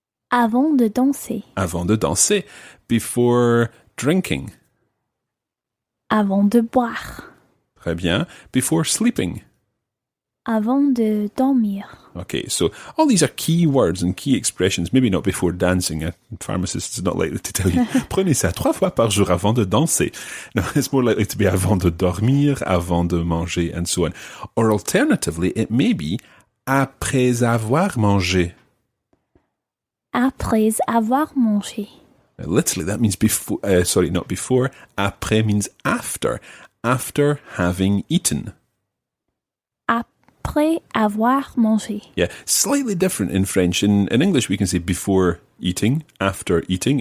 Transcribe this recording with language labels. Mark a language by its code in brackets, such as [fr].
[fr] Avant de danser. Avant de danser. [en] Before drinking. [fr] Avant de boire. Très bien. [en] Before sleeping. [fr] Avant de dormir. [en] Okay, so all these are key words and key expressions. Maybe not before dancing. A pharmacist is not likely to tell you, [fr] prenez ça 3 fois par jour avant de danser. [en] No, it's more likely to be [fr] avant de dormir, avant de manger, [en] and so on. Or alternatively, it may be [fr] après avoir mangé. Après avoir mangé. [en] Now, literally, that means before, not before. Après means after. After having eaten. [fr] Après avoir mangé. [en] Yeah, slightly different in French. In English, we can say before eating, after eating.